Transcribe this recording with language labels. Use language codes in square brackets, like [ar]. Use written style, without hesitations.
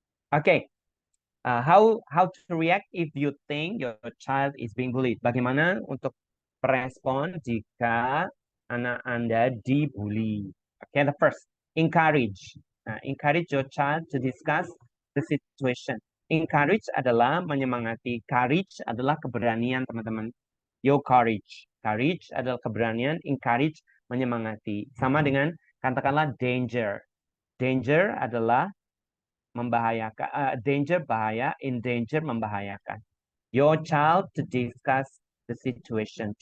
[en] Okay, how to react if you think your child is being bullied? [id] Bagaimana untuk merespon jika anak Anda dibully? [en] Okay, the first, encourage. Encourage your child to discuss the situation. [id] Encourage adalah menyemangati. Courage adalah keberanian, teman-teman. [en] Your courage. [id] Courage adalah keberanian. Encourage menyemangati. Sama dengan katakanlah danger. Danger adalah membahayakan. Danger bahaya, in danger membahayakan. [en] Your child to discuss the situation.